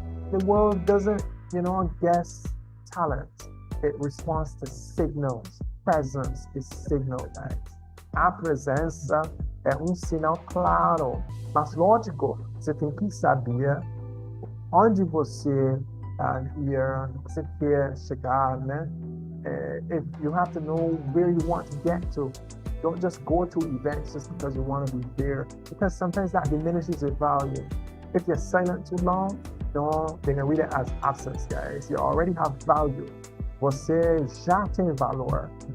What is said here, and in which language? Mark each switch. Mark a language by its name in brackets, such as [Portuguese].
[English] The world doesn't, guess talent. It responds to signals. Presence is signal, guys. [Portuguese] A presença é sinal claro. Mas lógico, você tem que saber onde você você quer chegar, né? [English] If you have to know where you want to get to. Don't just go to events just because you want to be there, because sometimes that diminishes your value. If you're silent too long, they can read it as absence, guys. You already have value. [Portuguese] Você já tem valor.